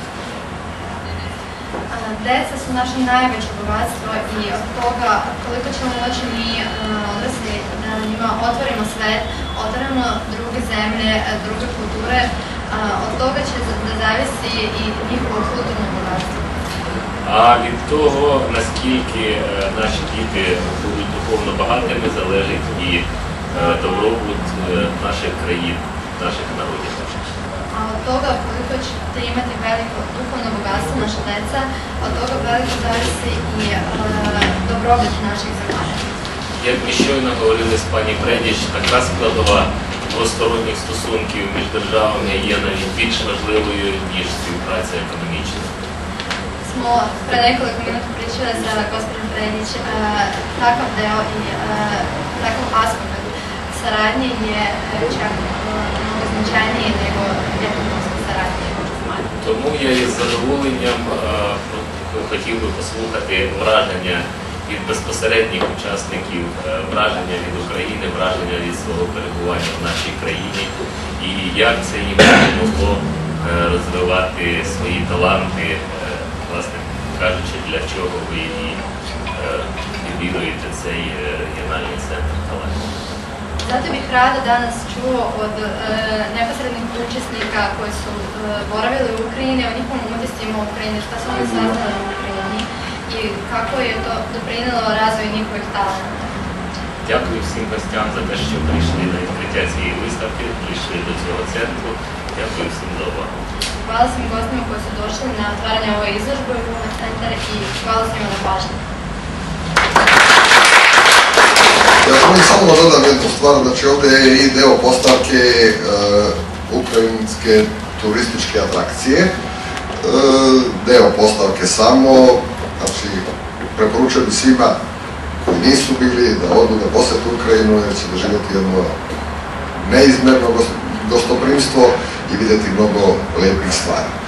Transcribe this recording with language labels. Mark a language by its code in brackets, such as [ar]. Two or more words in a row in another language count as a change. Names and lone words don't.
[sr] Deca su naše najveće bogatstvo i od toga koliko ćemo moći mi odrasli da njima otvorimo svet, otvorimo druge zemlje, druge kulture, od toga će da zavisi i njihovo kulturno bogatstvo. [uk] А від того, наскільки наші діти будуть духовно багатими, залежить і добробут наших країн, наших народів. [sr] A od toga koliko ćete imati veliko duhovno bogatstvo naša deca, od toga veliko zavisi i dobrobit naših zemalja. [uk] Як ми щойно говорили з пані Предіч, така складова двосторонніх стосунків між державами є навіть більш важливою, ніж співпраця економічна. [sr] Smo pre nekoliko minuta pričali sa gospođom Predić, takav deo i takav aspekt saradnje je čak mnogo značajniji nego ekonomska saradnja među zemalja. [uk] Тому я із задоволенням хотів би послухати враження від безпосередніх учасників, враження від України, враження від свого перебування в нашій країні і як це їм допомогло розвивати свої таланти, власне кажучи, для чого ви і відвідуєте цей регіональний центр талантів. [sr] Zato bih rado danas čuo od neposrednih učesnika koji su boravili u Ukrajini, o njihovom utiscima u Ukrajini, šta su oni saznali u Ukrajini i kako je to doprinelo razvoju njihovih talenta. [uk] Дякую всім гостям за те, що прийшли на відкриття цієї виставки, прийшли до цього центру. Дякую всім за увагу. [sr] Hvala svim gostima koji su došli na otvaranje ove izložbe u ovaj centar i hvala svima na pažnji. Ja želim samo da dodam jednu stvar, znači ovdje je i deo postavke ukrajinske turističke atrakcije, deo postavke samo, znači preporučujem svima koji nisu bili da odu da posete Ukrajinu jer će doživjeti jedno neizmerno gostoprimstvo i vidjeti mnogo lijepih stvari.